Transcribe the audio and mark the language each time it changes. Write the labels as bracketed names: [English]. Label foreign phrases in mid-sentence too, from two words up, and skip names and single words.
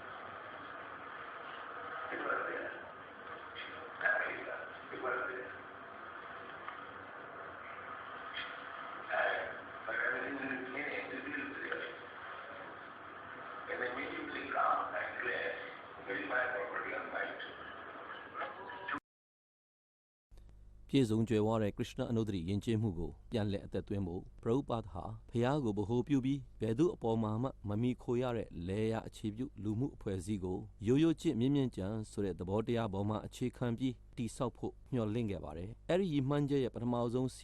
[English] It was there. America, it was there. But everything is beginning to be there. And immediately come and claim, this is my property and right. [Burmese] ပြည့်စုံကြွယ်ဝတဲ့ Krishna အနုဒ္ဓရီယဉ်ကျေးမှုကိုပြန်လည်အသက်သွင်းဖို့ Prabhupada ဟာဖျားကိုဗဟိုပြုပြီးဘယ်သူအပေါ်မှာမှမမီခိုရတဲ့လေယာအခြေပြုလူမှုအဖွဲ့အစည်း ကိုရိုးရိုးချစ်မြင့်မြင့်ကြံဆိုတဲ့သဘောတရားပေါ်မှာအခြေခံပြီးတည်ဆောက်ဖို့ညှော်လင့်ခဲ့ပါတယ်။အဲ့ဒီရည်မှန်းချက်ရဲ့ပထမဆုံးစီ